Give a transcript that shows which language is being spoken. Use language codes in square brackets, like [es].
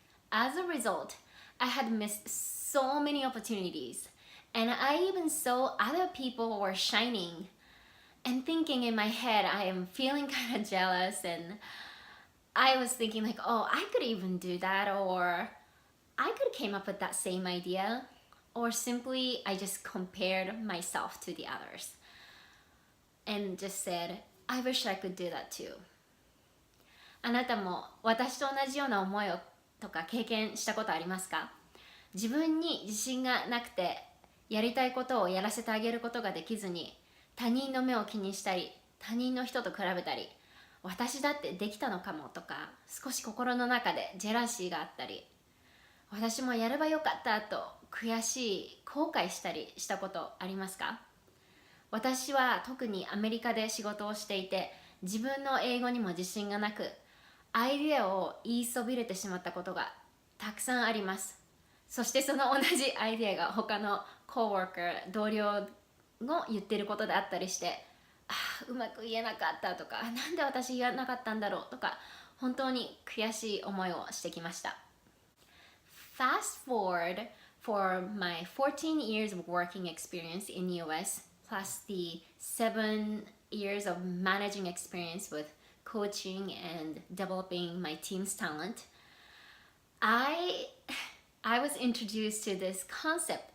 [en] As a result, I had missed so many opportunities and I even saw other people were shining and thinking in my head, I am feeling kind of jealous and I was thinking like, oh, I could even do that, or I could came up with that same idea, or simply I just compared myself to the others and just said, I wish I could do that too. [ja] あなたも私と同じような思いをとか経験したことありますか？自分に自信がなくてやりたいことをやらせてあげることができずに他人の目を気にしたり他人の人と比べたり私だってできたのかもとか少し心の中でジェラシーがあったり私もやればよかったと悔しい後悔したりしたことありますか？私は特にアメリカで仕事をしていて自分の英語にも自信がなくアイデアを言いそびれてしまったことがたくさんあります。そしてその同じアイデアが他のコーワーカー同僚の言ってることであったりしてうまく言えなかったとかなんで私言わなかったんだろうとか本当に悔しい思いをしてきました。 [en] Fast forward for my 14 years of working experience in US plus the 7 years of managing experience with coaching and developing my team's talent, I was introduced to this concept.